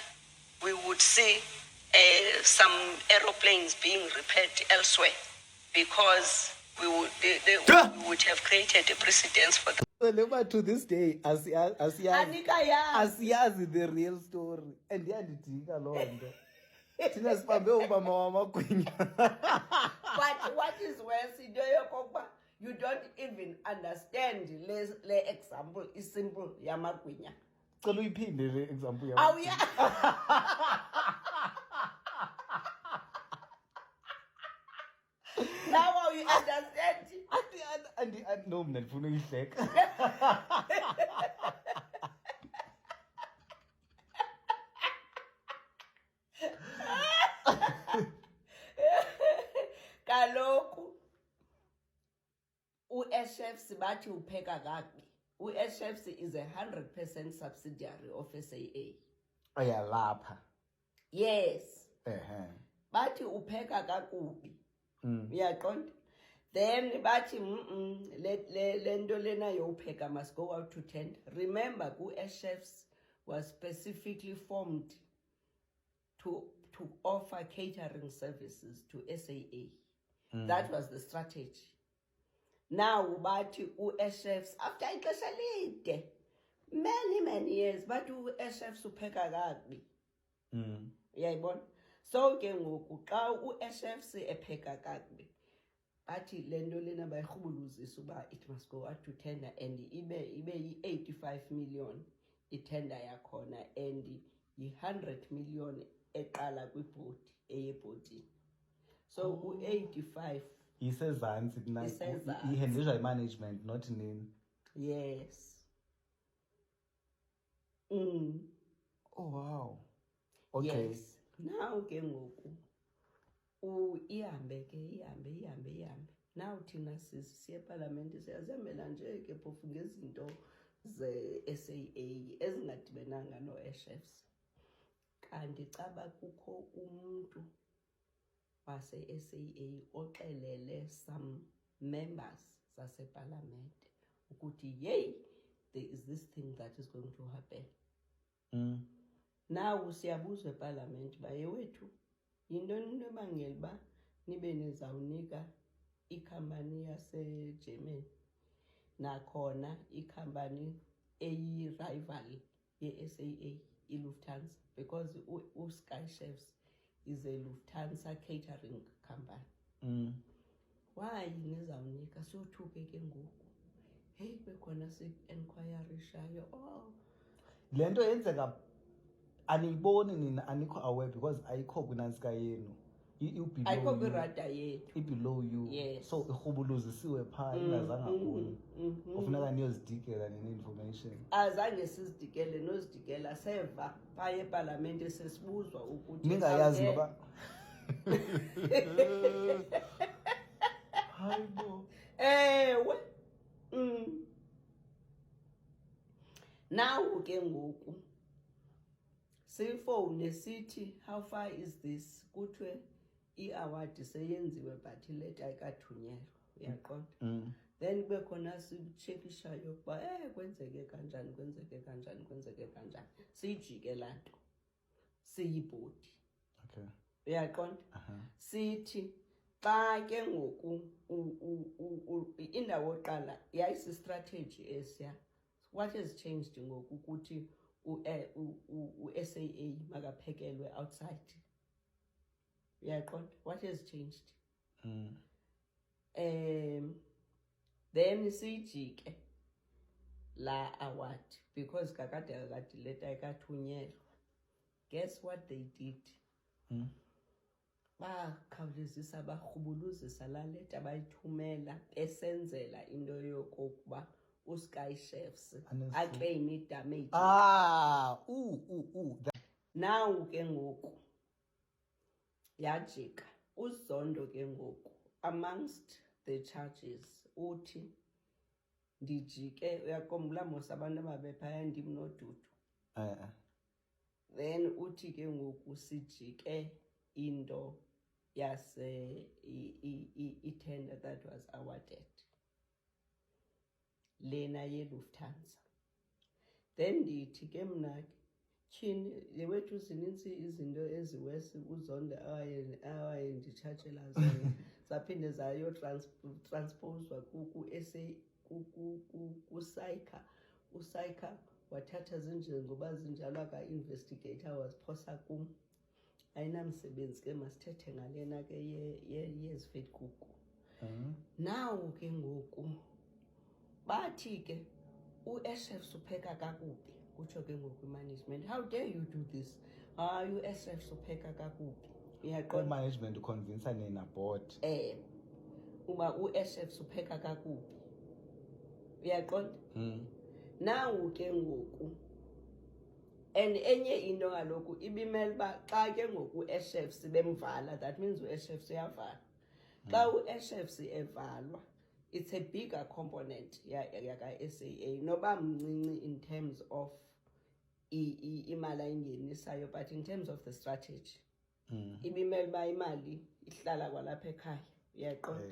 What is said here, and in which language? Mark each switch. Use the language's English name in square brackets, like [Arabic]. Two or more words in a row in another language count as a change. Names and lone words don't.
[English] We would see some aeroplanes being repaired elsewhere because we would have created a precedence for that. To this day [Xhosa] asiyazi [English] the real story [Xhosa] and yandidika loo nto thina sibambe ubama wamagwinya. [English] But what is worse, you don't even understand le example is simple yamagwinya. [Xhosa] Cela uyiphinde le example [English] Oh yeah. Now how you understand? [Xhosa] No mna ndifuna uyihleka. Kaloku uShefs bathi upheka kabi. [English] uShefs is 100% subsidiary of SAA. [Xhosa] Ayalapha. Yes. Bathi upheka kakubi. Uyaqonda? Then bathi lento lena yopheka [English] must go out to tender. Remember, uShefs was specifically formed to offer catering services to SAA. That was the strategy. Now, [Xhosa] bathi uShefs after ixesha lide, [English] many years, [Xhosa] bathi uShefs upheka kabi. Uyayibona? So ke ngoku xa uShefs epheka kabi, bathi lento lena bayirhubuluzisa uba [English] it must go out to tender [Xhosa] and ibe yi-85 million itender yakhona and yi-100 million eqala kwibhodi eyebhodini. So u-85 isezantsi ihandlizwa i-management not nini. [English] Yes. Oh wow. Okay. [Xhosa] Yes. Now ke ngoku ihambe. Now thina siye eParliament siyazemela nje ke phofu ngezinto ze-SAA ezingadibenanga no-Shefs. Kanti caba kukho umuntu wase-SAA oxelele some members zaseParliament ukuthi yey [English] there is this thing that is going to happen. [Xhosa] Now siyabuzwa eParliament baye wethu yintoni into ebangela uba nibe nizawunika ikhampani yaseGermany nakhona ikhampani eyi-rival ye-SAA iLufthansa [English] because uSky Chefs is a Lufthansa catering company. [Xhosa] Why nizawunika sothuke ke ngoku? Hey bekhona si-enquiry shayo. Le nto yenzeka aniyiboni nina anikho aware because ayikho kwinantsika yenu. Ayikho kwirada yethu. [English] I-below you. Yes. [Xhosa] So irhubuluzisiwe phaa ingazanga kuni. Kufuneka niyozidikela nene-information. Azange sizidikele nozidikela seva phaya eParliament sesibuzwa ukuthi ningayazi noba Hayibo. Ewe. Now ke ngoku sifone sithi [English] how far is this [Xhosa] kuthiwe i-award seyenziwe but ileta ayikathunyelwa uyaqonda. Then kube khona sitshekishayo ukuba kwenzeke kanjani siyijike laa nto siyibhodi. [English] Okay. [Xhosa] Uyaqonda. Sithi xa ke ngoku indawo oqala yayisistrategy esiya. [English] What has changed ngoku [Xhosa] ukuthi u-SAA makaphekelwe [English] outside? [Xhosa] Uyaqonda. [English] What has changed? [Xhosa] Then siyijike la award because kakade leta ayikathunyelwa. [English] Guess what they did? [Xhosa] Bakhawulezisa barhubuluzisa la leta bayithumela besenzela into yokokuba uSky Chefs aclaim idamage. Now ke ngoku yajika uZondo ke ngoku [English] amongst the charges [Xhosa] uthi ndijike uyakombula mos abantu ababephaya ndim noDudu. Then uthi ke ngoku sijike into yase i-tender [English] that was awarded [Xhosa] lena ye-Lufthansa. Then ndithi ke mna tyhini yewethu zininzi izinto eziwesi uZondo awaye nditshajela zona zaphinde transposwa ku-SAICA. USAICA wathatha zinje ngoba zinjalo aka-investigator waziphosa kum. Ayinamsebenzi ke masithethe ngalena ke yezifedkuku. Now ke ngoku bathi ke u-SF upheka kakubi kutsho ke ngoku management. [English] How dare you do this? [Xhosa] U-SF upheka kakubi. Uyaqonda. Management uconvince nina board. Uba u-SF upheka kakubi. Uyaqonda? Now ke ngoku and enye into ngaloku ibimele ba xa ke ngoku u-SF bemvala, [English] that means u-SF uyavala. [Xhosa] Xa u-SF evalwa, [English] it's a bigger component [Xhosa] yaka-SAA noba mncinci [English] in terms of [Xhosa] imali ayingenisayo, [English] but in terms of the strategy [Xhosa] ibimele ba imali ihlala kwalapha ekhaya. Uyaqonda.